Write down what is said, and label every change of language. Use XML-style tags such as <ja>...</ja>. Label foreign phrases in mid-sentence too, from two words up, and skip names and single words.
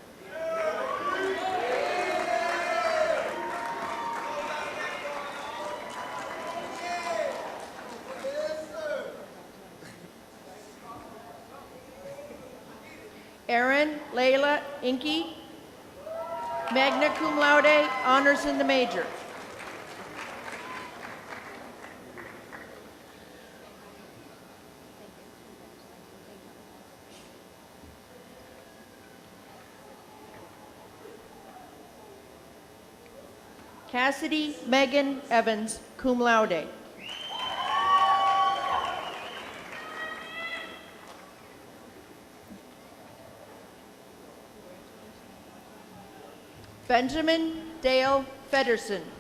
<en>Aaron Layla Inky,</en> <la>magna cum laude,</la> <en>honors in the major. Cassidy Megan Evans,</en> <la>cum laude.</la> <en>Benjamin Dale Federson.</en>